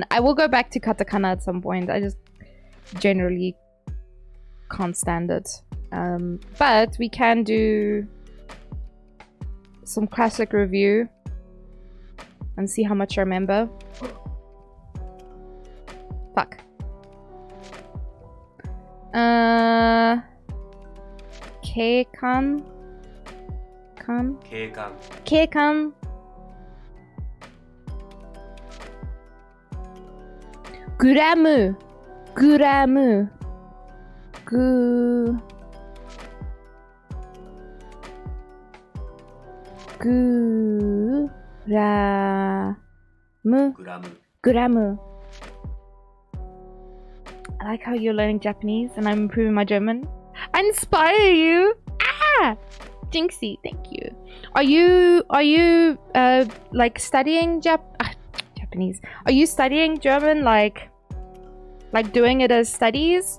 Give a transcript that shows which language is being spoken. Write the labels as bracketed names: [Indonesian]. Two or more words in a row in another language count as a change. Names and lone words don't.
[English] I will go back to katakana at some point. I just generally can't stand it. But we can do some classic review and see how much I remember. Fuck. Keikan? 警官 Keikan? Gramu. Gramu. Gu... Gramu. グラム Gramu. I like how you're learning Japanese and I'm improving my German. I inspire you! Ah! Jinxie, thank you. Are you like studying Japanese? Are you studying German like doing it as studies?